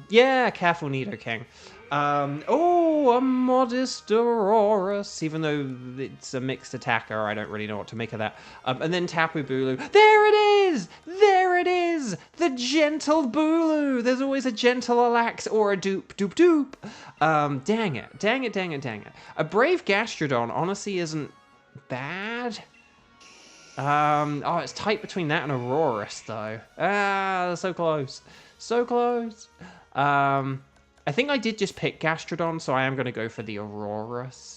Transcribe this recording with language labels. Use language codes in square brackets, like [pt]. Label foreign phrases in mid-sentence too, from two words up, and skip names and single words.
[en] Yeah, careful Nidoking. Oh, a modest Aurorus, even though it's a mixed attacker, I don't really know what to make of that. And then Tapu Bulu. There it is! There it is! The gentle Bulu! There's always a gentle Alax or a dupe. Dang it. Dang it, dang it, dang it. A brave Gastrodon honestly isn't bad. Oh, it's tight between that and Aurorus, though. Ah, so close. So close. I think I did just pick Gastrodon, so I am going to go for the Aurorus.